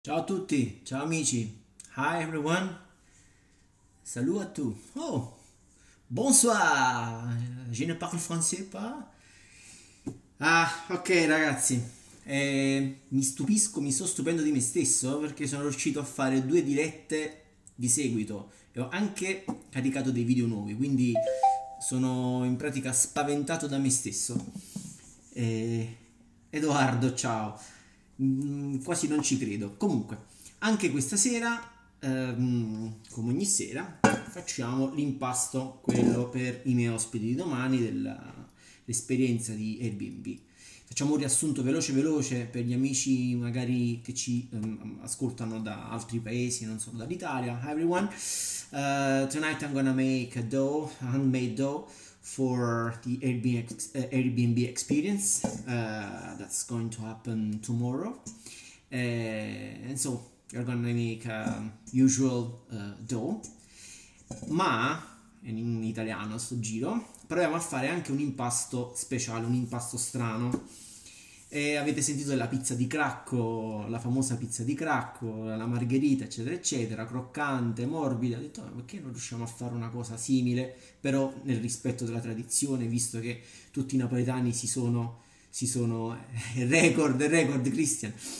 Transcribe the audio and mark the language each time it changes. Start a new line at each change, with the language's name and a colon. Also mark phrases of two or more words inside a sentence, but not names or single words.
Italian: Ciao a tutti, ciao amici.
English: Hi everyone.
French: Salut à tous. Oh, bonsoir. Je ne parle français pas.
Italian: Ah, ok ragazzi. Mi sto stupendo di me stesso perché sono riuscito a fare due dirette di seguito e ho anche caricato dei video nuovi, quindi sono in pratica spaventato da me stesso. Eh, Edoardo, ciao. Quasi non ci credo. Comunque, anche questa sera, come ogni sera, facciamo l'impasto, quello per i miei ospiti di domani dell'esperienza di Airbnb. Facciamo un riassunto veloce veloce per gli amici magari che ci ascoltano da altri paesi, non solo dall'Italia.
English: Hi everyone. Tonight I'm gonna make a dough, a handmade dough for the Airbnb experience that's going to happen tomorrow. And so you're gonna make usual dough,
Italian: ma in italiano sto giro proviamo a fare anche un impasto speciale, un impasto strano. E avete sentito della pizza di Cracco, la famosa pizza di Cracco, la margherita, eccetera, eccetera, croccante, morbida. Ho detto, perché non riusciamo a fare una cosa simile, però nel rispetto della tradizione, visto che tutti i napoletani si sono record Christian.